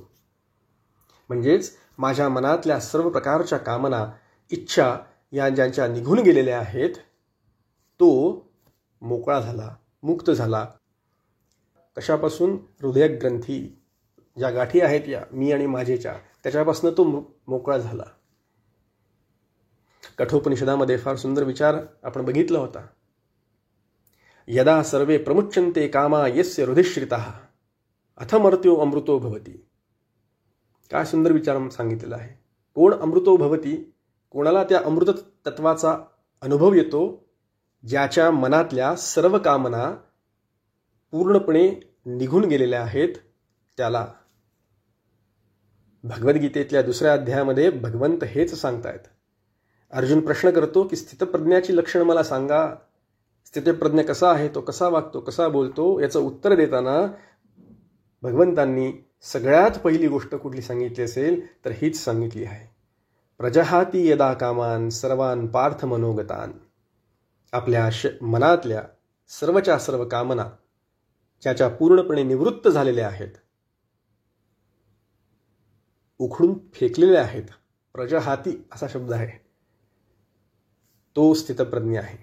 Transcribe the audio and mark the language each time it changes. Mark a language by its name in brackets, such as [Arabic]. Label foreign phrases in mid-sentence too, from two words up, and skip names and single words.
[Marathi] म्हणजेच माझ्या मनातल्या सर्व प्रकारच्या कामना, इच्छा या ज्यांच्या निघून गेलेल्या आहेत, तो मोकळा झाला, मुक्त झाला. कशापासून? हृदयग्रंथी ज्या गाठी आहेत या मी आणि माझेच्या, त्याच्यापासून तो मोकळा झाला. कठोपनिषदामध्ये फार सुंदर विचार आपण बघितला होता. [Sanskrit] यदा सर्वे प्रमुच्यन्ते कामा यस्य हृदिश्रितः अथमर्त्यो अमृतो भवति. [Marathi] काय सुंदर विचार सांगितलेला आहे. कोण [Sanskrit] अमृतो भवति? [Marathi] कोणाला त्या अमृत तत्वाचा अनुभव येतो? ज्याच्या मनातल्या सर्व कामना पूर्णपणे निघून गेलेल्या आहेत त्याला. भगवद्गीतेतल्या 2ऱ्या अध्यायामध्ये भगवंत हेच सांगतायत. अर्जुन प्रश्न करतो की स्थितप्रज्ञाची लक्षणं मला सांगा. स्थितप्रज्ञ कसा आहे, तो कसा वागतो, कसा बोलतो, याचं उत्तर देताना भगवंतांनी सगळ्यात पहिली गोष्ट कुठली सांगितली असेल तर हीच सांगितली आहे. [Sanskrit] प्रजहाती यदा कामान सर्वान पार्थ मनोगतान. [Marathi] आपल्या मनातल्या सर्वच्या सर्व कामना ज्याच्या पूर्णपणे निवृत्त झालेल्या आहेत, उखडून फेकलेल्या आहेत, प्रजहाती असा शब्द आहे, तो स्थितप्रज्ञ आहे.